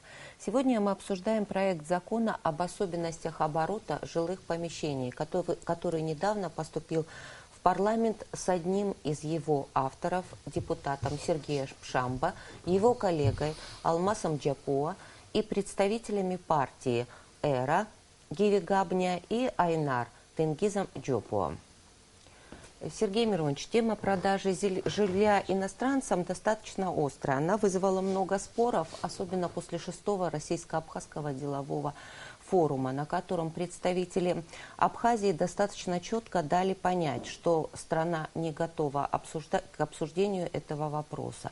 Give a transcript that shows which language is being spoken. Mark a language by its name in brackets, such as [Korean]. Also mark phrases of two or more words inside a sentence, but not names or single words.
[Russian] Сегодня мы обсуждаем проект закона об особенностях оборота жилых помещений, который недавно поступил в парламент с одним из его авторов, депутатом Сергеем Пшамба, его коллегой Алмасом Джапуа и представителями партии «Эра» Гиви Габня и Айнар Тенгизом Джопуа. Сергей Миронович, тема продажи жилья иностранцам достаточно острая. Она вызвала много споров, особенно после 6-го российско-абхазского делового форума, на котором представители Абхазии достаточно четко дали понять, что страна не готова к обсуждению этого вопроса.